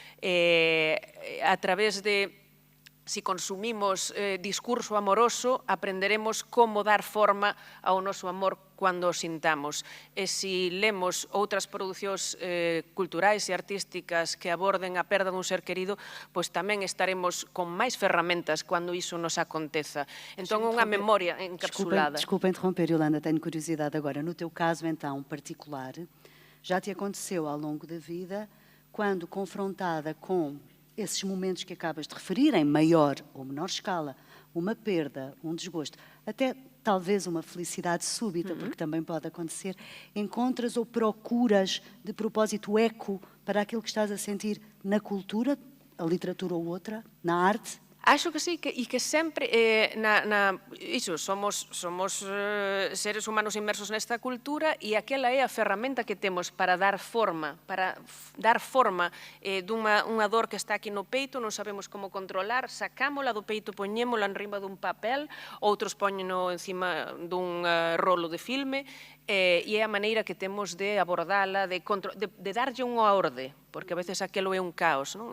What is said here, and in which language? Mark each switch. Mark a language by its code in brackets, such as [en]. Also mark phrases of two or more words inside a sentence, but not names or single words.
[gl] A través de, se consumimos discurso amoroso, aprenderemos como dar forma ao noso amor cando o sintamos. E se lemos outras producións culturais e artísticas que aborden a perda dun ser querido, pois tamén estaremos con máis ferramentas cando iso nos aconteza. Entón, unha memoria encapsulada. [pt] Desculpa interromper, Yolanda, tenho curiosidade agora. No teu caso, então, particular, já te aconteceu ao longo da vida, quando confrontada com esses momentos que acabas de referir, em maior ou menor escala, uma perda, um desgosto, até talvez uma felicidade súbita, porque também pode acontecer, encontras ou procuras de propósito eco para aquilo que estás a sentir na cultura, a literatura ou outra, na arte? [gl] Acho que sí, e que sempre somos seres humanos inmersos nesta cultura e aquela é a ferramenta que temos para dar forma dunha dor que está aquí no peito, non sabemos como controlar, sacámola do peito, poñémola en riba dun papel, outros poñeno encima dun rolo de filme, e é a maneira que temos de abordala, de darlle unha orde, porque a veces aquilo é un caos, non?